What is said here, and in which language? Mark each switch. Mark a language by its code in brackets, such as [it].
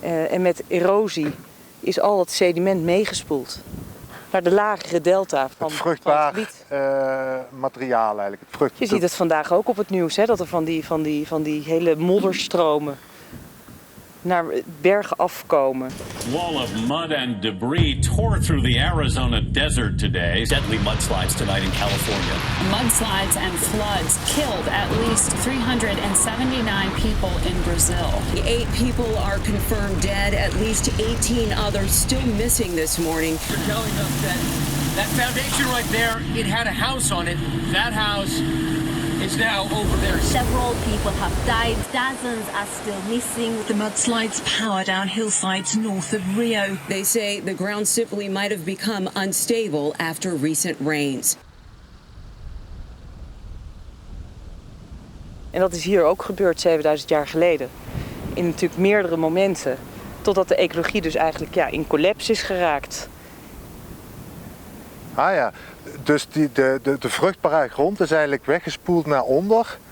[nl] En met erosie is al het sediment meegespoeld naar de lagere delta van het vruchtbaar van het gebied. Materiaal eigenlijk. Je ziet het vandaag ook op het nieuws, hè, dat er van die hele modderstromen naar bergen afkomen. [en] Wall of mud and debris tore through the Arizona desert today. Deadly mudslides tonight in California. Mudslides and floods killed at least 379 people in Brazil. 8 people are confirmed dead, at least 18 others still missing this morning. They're telling us that foundation right there, it had a house on it. That house is now over there. Several people have died. Dozens are still missing. The mudslides power down hillsides north of Rio. They say the ground simply might have become unstable after recent rains. [nl] En dat is hier ook gebeurd 7000 jaar geleden. In natuurlijk meerdere momenten. Totdat de ecologie dus eigenlijk in collapse is geraakt. Ah ja, dus de vruchtbare grond is eigenlijk weggespoeld naar onder.